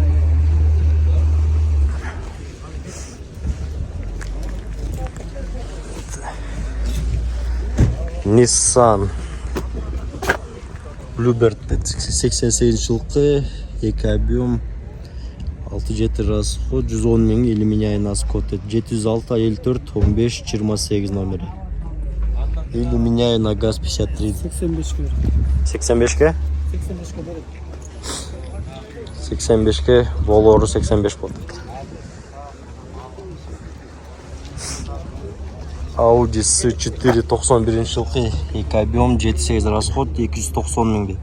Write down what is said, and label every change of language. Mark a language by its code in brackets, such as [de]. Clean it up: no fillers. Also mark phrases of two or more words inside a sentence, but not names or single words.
[ky] Nissan Bluebird 88-жылкы 2 объем 6.7 расход 110 миң, [ru] или меняю на скот 706 54 15 28 номери. Или меняю на газ 53. 85-ке? [ky] 85-ке болору 85 болду. Audi S4 91-жылкы 2 объем 7.8 расход 290 миң дейт.